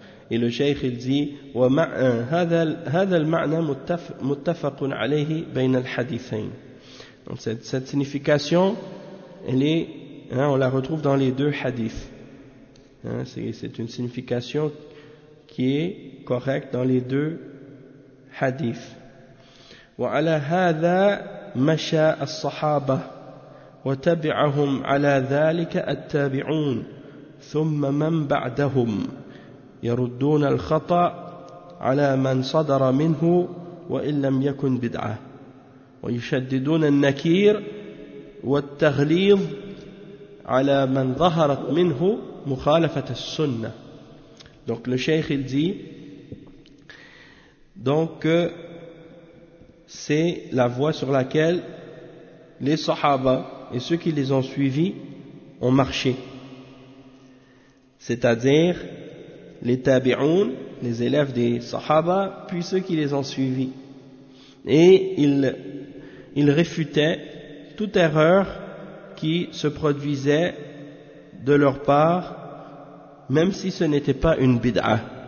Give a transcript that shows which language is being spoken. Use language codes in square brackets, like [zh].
[fr] Et le cheikh il dit donc cette signification elle est, hein, on la retrouve dans les deux hadiths, hein, c'est une signification qui est correcte dans les deux hadith. [ar] وعلى هذا مشى الصحابة وتبعهم على ذلك التابعون ثم من بعدهم يردون الخطأ على من صدر منه وإن لم يكن بدعة ويشددون النكير والتغليظ على من ظهرت منه مخالفة السنة. [fr] Donc le cheikh il dit donc que c'est la voie sur laquelle les sahaba et ceux qui les ont suivis ont marché, c'est-à-dire les tabi'oun, les élèves des sahaba, puis ceux qui les ont suivis, et ils réfutaient toute erreur qui se produisait de leur part, même si ce n'était pas une bid'ah.